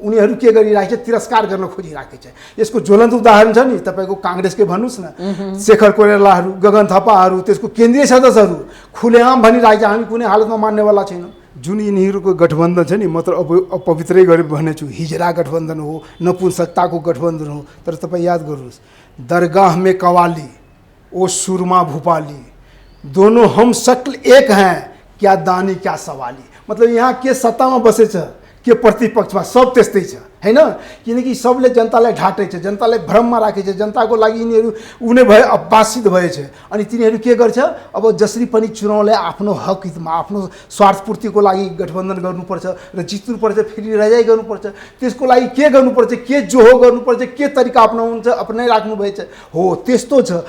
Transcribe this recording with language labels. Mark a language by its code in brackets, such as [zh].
[ne] उनीहरू के गरिराखेको छ, तिरस्कार गर्न खोजिराखेको छ। यसको ज्वलन्त उदाहरण छ नि, तपाईको कांग्रेसकै भन्नुस् न, शेखर कोइरालाहरू, गगन थापाहरू, त्यसको केन्द्रीय सदस्यहरू खुलेआम भनिरहेको छ हामी कुनै हालतमा मान्नेवाला छैनौँ। जुन यिनीहरूको गठबन्धन छ नि, म त अपवित्रै गरेर भनेछु, हिजरा गठबन्धन हो, नपुंसकताको गठबन्धन हो। तर तपाईँ याद गर्नुहोस्, [hi] दरगाह में कवाली ओ सुरमा भूपाली, दोनों हम शक्ल एक हैं, क्या दानी क्या सवाली। [ne] मतलब यहाँ के सत्तामा बसेछ, के प्रतिपक्षमा, सब त्यस्तै छ हैन। किनकि सबले जनतालाई ढाँटे छ, जनतालाई भ्रममा राखेछ, जनताको लागि यिनीहरू उनी भए अपासित भएछ। अनि तिनीहरू के गर्छ, अब जसरी पनि चुनावलाई आफ्नो हक हितमा, आफ्नो स्वार्थपूर्तिको लागि गठबन्धन गर्नुपर्छ र जित्नुपर्छ, फेरि रजाइ गर्नुपर्छ। त्यसको लागि के गर्नुपर्छ, के जोहो गर्नुपर्छ, के तरिका अपनाइराख्नु भएछ हो, त्यस्तो छ।